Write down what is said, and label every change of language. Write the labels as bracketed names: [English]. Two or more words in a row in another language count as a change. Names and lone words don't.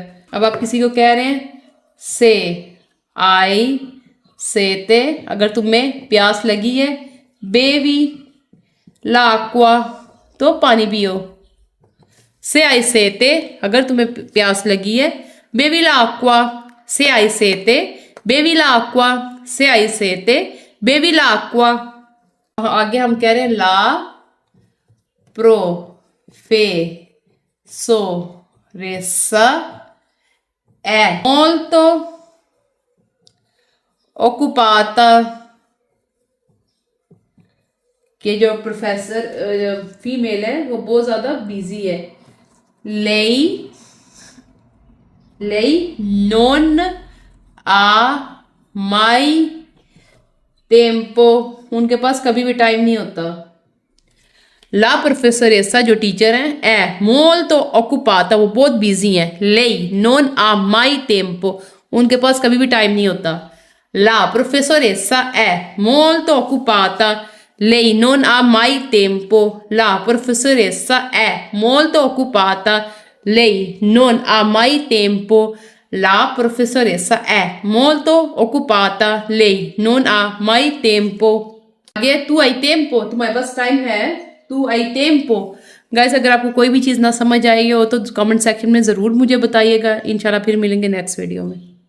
[Hindi] अब आप किसी को कह रहे हैं [Italian] se hai sete, [Hindi] अगर तुम्हें प्यास लगी है, [Italian] bevi l'acqua [Hindi] तो पानी पियो। [Italian] se hai sete [Hindi] अगर तुम्हें प्यास लगी है, [Italian] bevi l'acqua se hai sete, bevi l'acqua se hai sete, bevi l'acqua. [Hindi] आगे हम कह रहे हैं [Italian] la professoressa è molto occupata, [Hindi] कि जो प्रोफेसर फीमेल है वो बहुत ज़्यादा बिजी है। [Italian] lei non ha mai tempo, [Hindi] उनके पास कभी भी टाइम नहीं होता। [Italian] la professoressa [Hindi] जो टीचर हैं, [Italian] è molto occupata, [Hindi] वो बहुत बिजी हैं। [Italian] lei non ha mai tempo, [Hindi] उनके पास कभी भी टाइम नहीं होता। [Italian] la professoressa è molto occupata, lei non ha mai tempo. La professoressa è molto occupata, lei non ha mai tempo. La professoressa è molto occupata, lei non ha mai tempo. [Hindi] आगे [Italian] tu hai tempo, [Hindi] तुम्हारे पास टाइम है, [Italian] tu hai tempo. [Hindi] गाइस अगर आपको कोई भी चीज़ ना समझ आई हो तो कमेंट सेक्शन में ज़रूर मुझे बताइएगा। इंशाल्लाह फिर मिलेंगे नेक्स्ट वीडियो में।